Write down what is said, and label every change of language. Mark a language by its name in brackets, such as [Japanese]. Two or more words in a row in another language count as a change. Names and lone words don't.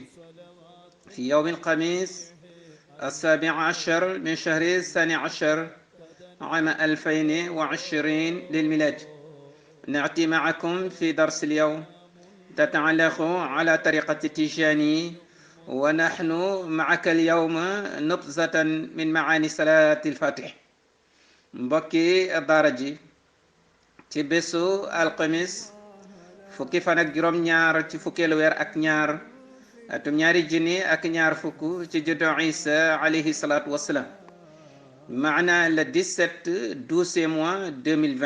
[Arabic] في يوم الخميس 17 من شهر الثاني عشر عام 2020 للميلاد، نأتي معكم في درس اليوم تتعلق على طريقة التيجاني، ونحن معك اليوم نبذة من معاني صلاة الفاتح. [Wolof] mbokki daara ji ci bésu alxamis fukki fan ak juróom ñaar ci fukkeelu weer ak ñaar atum ñaari junni ak ñaar fukk ci juddu Isa [Arabic] عليه الصلاة والسلام, [Wolof] maana le 17/12 mois 2020.